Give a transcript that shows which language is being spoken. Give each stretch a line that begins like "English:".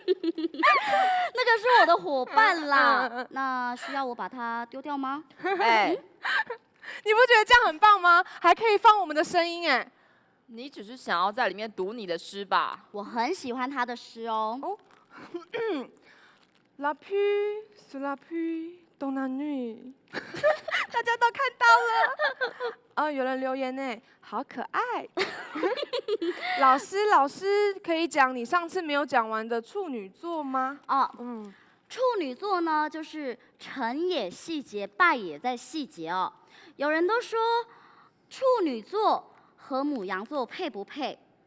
Chinese: 那个是我的伙伴啦，那需要我把它丢掉吗？哎，你不觉得这样很棒吗？还可以放我们的声音哎。你只是想要在里面读你的诗吧？我很喜欢他的诗哦。
French: La pluie sur la pluie dans la nuit，
Chinese: 大家都看到了。哦，有人留言呢，好可爱。老师，可以讲你上次没有讲完的处女座吗？哦，处女座呢，就是成也细节，败也在细节哦。有人都说处女座和牡羊座配不配？